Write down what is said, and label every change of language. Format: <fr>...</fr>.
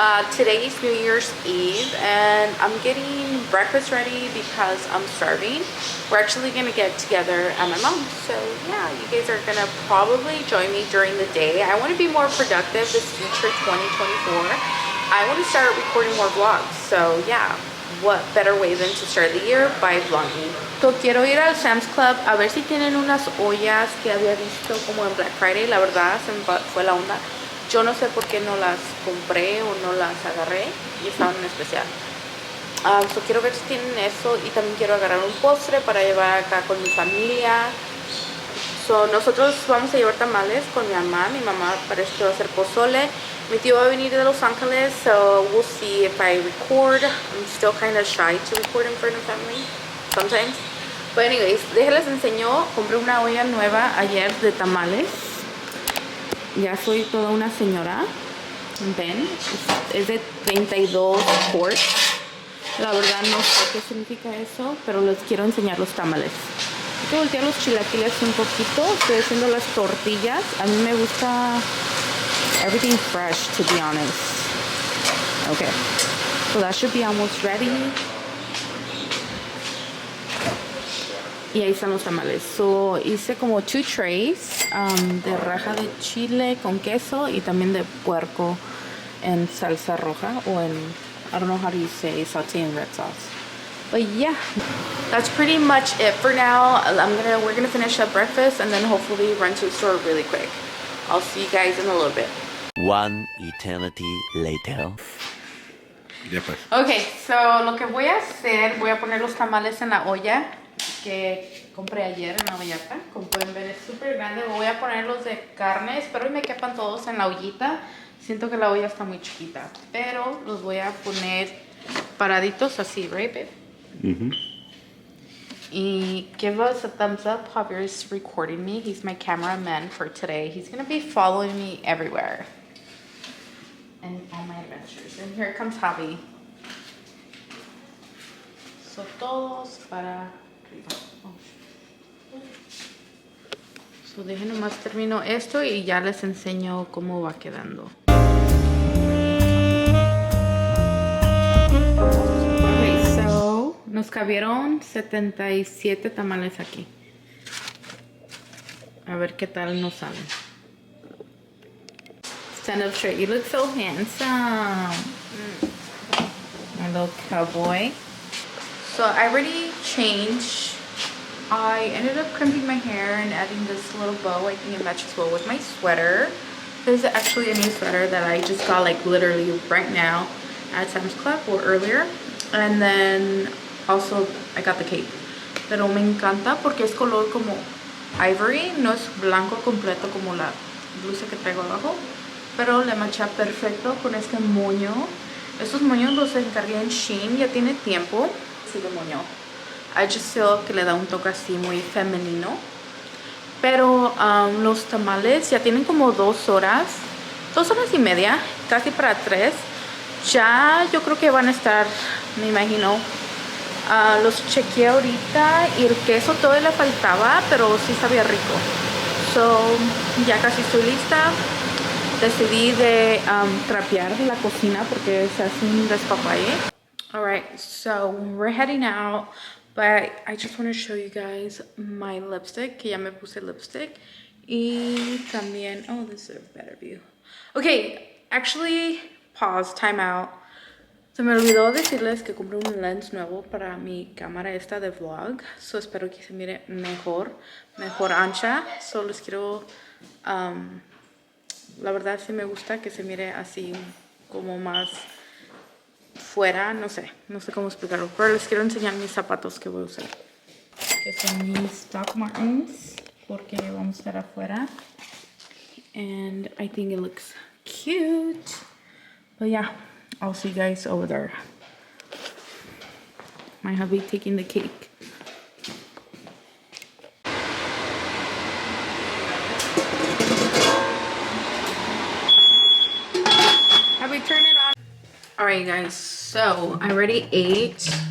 <en>Today is New Year's Eve and I'm getting breakfast ready because I'm starving. We're actually gonna get together at my mom's, so yeah, you guys are gonna probably join me during the day. I want to be more productive this future 2024. I want to start recording more vlogs, so yeah, what better way than to start the year by vlogging.</en> <es>So quiero ir al Sam's Club a ver si tienen unas ollas que había visto como en Black Friday. La verdad se me fue la onda. Yo no sé por qué no las compré o no las agarré y estaban en especial. So quiero ver si tienen eso y también quiero agarrar un postre para llevar acá con mi familia. So nosotros vamos a llevar tamales con mi mamá parece que va a hacer pozole. Mi tío va a venir de Los Ángeles, so</es> <en>we'll see if I record. I'm still kind of shy to record in front of family sometimes. But anyways,</en> <es>déjenles enseño. Compré una olla nueva ayer de tamales. Ya soy toda una señora. Ven, es de 32 quarts. La verdad no sé qué significa eso, pero les quiero enseñar los tamales. Hay que voltear los chilaquiles un poquito. Estoy haciendo las tortillas. A mí me gusta</es> <en>everything fresh, to be honest. Okay, so that should be almost ready.</en> <es>Y ahí están los tamales. So hice como 2 trays de raja de chile con queso y también de puerco en salsa roja o en,</es> <en>I don't know how do you say, saute in red sauce. But yeah, that's pretty much it for now. We're gonna finish up breakfast and then hopefully run to the store really quick. I'll see you guys in a little bit. One eternity later.</en> <es>Yeah, pues. Okay, so lo que voy a hacer, voy a poner los tamales en la olla que compré ayer en la ollata. Como pueden ver, es súper grande. Voy a poner los de carne. Espero que me quepan todos en la ollita. Siento que la olla está muy chiquita, pero los voy a poner paraditos así,</es> <en>right, babe? Y give us a thumbs up. Javier is recording me. He's my cameraman for today. He's going to be following me everywhere and all my adventures. And here comes Javi.</en> <es>So todos para arriba. So dejen nomás termino esto y ya les enseño cómo va quedando. Okay, so nos cabieron 77 tamales aquí. A ver qué tal nos salen.</es> <en>Stand up straight. You look so handsome. My little cowboy. So I already changed. I ended up crimping my hair and adding this little bow. I think it matches well with my sweater. This is actually a new sweater that I just got like literally right now at Sam's Club or earlier. And then also I got the cape.</en> <es>Pero me encanta porque es color como ivory. No es blanco completo como la blusa que traigo abajo. Pero le macha perfecto con este moño. Estos moños los encargué en Shein. Ya tiene tiempo. Sí, de moño.</es> <en>I just feel</en> <es>que le da un toque así muy femenino. Pero los tamales ya tienen como 2 horas. 2 horas y media. Casi para 3. Ya yo creo que van a estar, me imagino. Los chequeé ahorita y el queso todo le faltaba, pero sí sabía rico. So, ya casi estoy lista. Decidí de trapear la cocina porque se hace un despapalle.</es> <en>Alright, so we're heading out. But I just want to show you guys my lipstick,</en> <es>que ya me puse lipstick. Y también,</es> <en>oh, this is a better view. Okay, actually, pause, time out.</en> <es>Se me olvidó decirles que compré un lens nuevo para mi cámara esta de vlog. So espero que se mire mejor ancha. So les quiero, la verdad sí me gusta que se mire así como más fuera, no sé cómo explicarlo, pero les quiero enseñar mis zapatos que voy a usar, que son mis Doc Martens, porque vamos a estar afuera,</es> <en>and I think it looks cute, but yeah, I'll see you guys over there. My hubby taking the cake. Hubby, turn it on. Alright guys, so I already ate.</en>